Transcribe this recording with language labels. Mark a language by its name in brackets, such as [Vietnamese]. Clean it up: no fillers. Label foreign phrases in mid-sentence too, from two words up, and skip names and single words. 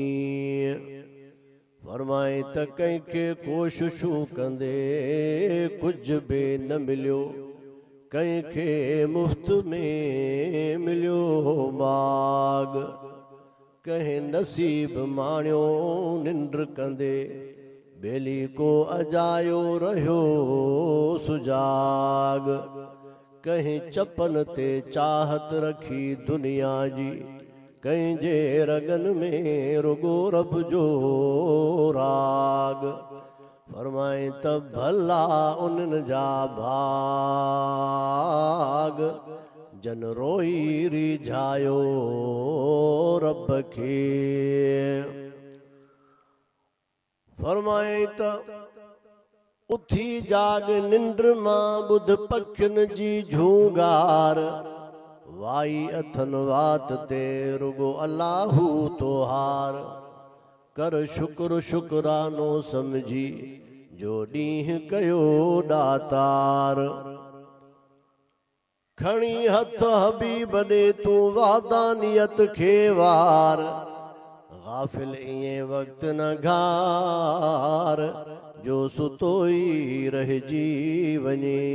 [Sindhi] फरमाए त कंहिंखे कोशिशूं कंदे कुछ बि न मिलियो कंहिंखे मुफ्त में मिलियो माग कहीं नसीब माणियो निंड कंदे बेली को अजायो रहियो सुजाग कहीं चपन ते चाहत रखी दुनिया जी कहीं जे रगन में रुगो रब जो राग। फरमाए त भला उन्हनि जा भाग जन रोई रिझायो रब खे। फरमाए त उथी जाग निंड मां बुध पखियुनि जी झूंगार वाई अथन वात ते रुगो अल्लाहू तोहार कर शुक्र शुक्रानो समझी जो ॾींहुं कयो दातार। खणी हथ हबीब ॾे तूं वादानियत खे वार गाफिल ईअं वक्त न घार जो सुतो ई रहिजी वञे।